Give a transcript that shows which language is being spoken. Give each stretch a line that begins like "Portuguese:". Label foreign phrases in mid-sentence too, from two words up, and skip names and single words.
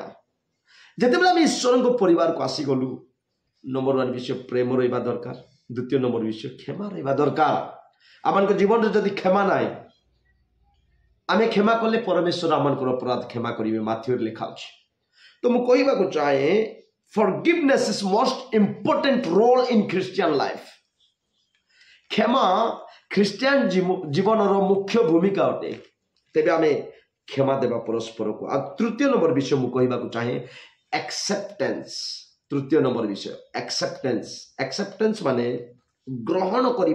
Odia: ଯେତେବେଳେ ଆମେ ଈଶ୍ୱରଙ୍କ ପରିବାରକୁ ଆସିଗଲୁ, ନମ୍ବର 1 ବିଷୟ ପ୍ରେମ ରହିବା ଦରକାର, ଦ୍ୱିତୀୟ ନମ୍ବର ବିଷୟ କ୍ଷମା ରହିବା ଦରକାର। ଆମମାନଙ୍କ ଜୀବନରେ ଯଦି କ୍ଷମା ନାହିଁ, ଆମେ କ୍ଷମା କଲେ ପରମେଶ୍ୱର ଆମଙ୍କର ଅପରାଧ କ୍ଷମା କରିବେ, ମାଥ୍ୟୁରେ ଲେଖା ଅଛି। ତ ମୁଁ କହିବାକୁ ଚାହେଁ
English: forgiveness is most important role in Christian life।
Odia: କ୍ଷମା ଖ୍ରୀଷ୍ଟିଆନ ଜୀବନର ମୁଖ୍ୟ ଭୂମିକା ଅଟେ। ତେବେ ଆମେ କ୍ଷମା ଦେବା ପରସ୍ପରକୁ। ଆଉ ତୃତୀୟ ନମ୍ବର ବିଷୟ ମୁଁ କହିବାକୁ ଚାହେଁ acceptance। ତୃତୀୟ ନମ୍ବର ବିଷୟ acceptance। acceptance ମାନେ ଗ୍ରହଣ କରିବା।